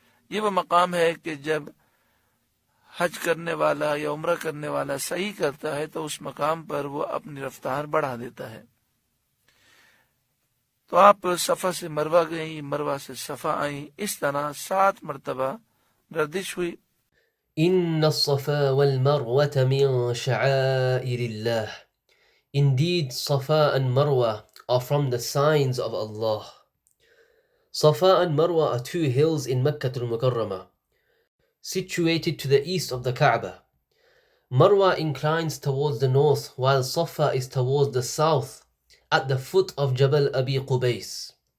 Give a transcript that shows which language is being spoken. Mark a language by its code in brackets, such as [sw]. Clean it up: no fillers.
[ur] یہ وہ مقام ہے کہ جب حج کرنے والا یا عمرہ کرنے والا سعی کرتا ہے تو اس مقام پر وہ اپنی رفتار بڑھا دیتا ہے. تو آپ صفا سے مروہ گئیں، مروہ سے صفا آئیں. اس طرح 7 مرتبہ گردش ہوئی. [ar] إن الصفا والمروة من شعائر الله. [en] Indeed, Safa and Marwa are from the signs of Allah. Safa and Marwa are 2 hills in Makkah al-Mukarramah, situated to the east of the Kaaba. Marwa inclines towards the north, while Safa is towards the south, at the foot of Jabal Abi Qubais.